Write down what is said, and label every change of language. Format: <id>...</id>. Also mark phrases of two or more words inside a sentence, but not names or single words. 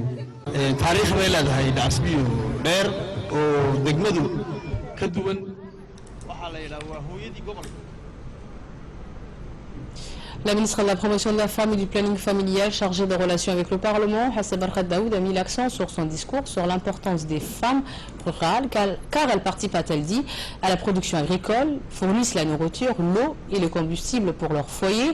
<so>taariikh bay leedahay Daasbio dheer oo degmadu ka duwan waxaa la yidhaha waa hooyadii gobolka.</so> <fr>La ministre de la promotion de la femme et du planning familial chargée des relations avec le Parlement, Hassan Barkha Daoud, a mis l'accent sur son discours sur l'importance des femmes rurales car elles participent, a-t-elle dit, à la production agricole, fournissent la nourriture, l'eau et le combustible pour leur foyer.</fr>